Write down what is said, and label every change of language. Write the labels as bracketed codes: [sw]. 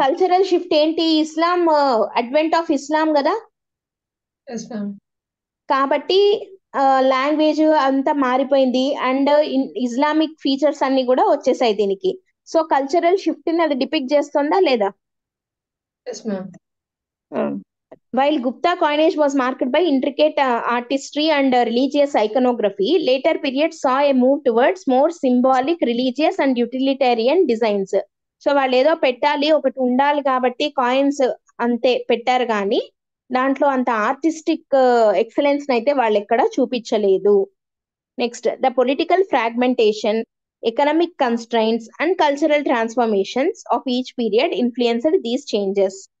[te] Cultural shift ఏంటి, ఇస్లాం advent of Islam కదా. [en] Yes, ma'am. [te] కాబట్టి లాంగ్వేజ్ అంతా మారిపోయింది అండ్ ఇస్లామిక్ ఫీచర్స్ అన్ని కూడా వచ్చేసాయి దీనికి. సో కల్చరల్ షిఫ్ట్ ని అది డిపిక్ట్ చేస్తుందా లేదా. [en] Yes, ma'am. While Gupta coinage was marked by intricate artistry and religious iconography, later periods saw a move towards more symbolic, religious and utilitarian designs. [te] So వాళ్ళు ఏదో పెట్టాలి ఒకటి ఉండాలి కాబట్టి కాయిన్స్ అంతే పెట్టారు, కానీ దాంట్లో అంత ఆర్టిస్టిక్ ఎక్సలెన్స్ అయితే వాళ్ళు ఎక్కడ చూపించలేదు. [en] Next the political fragmentation, economic constraints and cultural transformations of each period influenced these changes.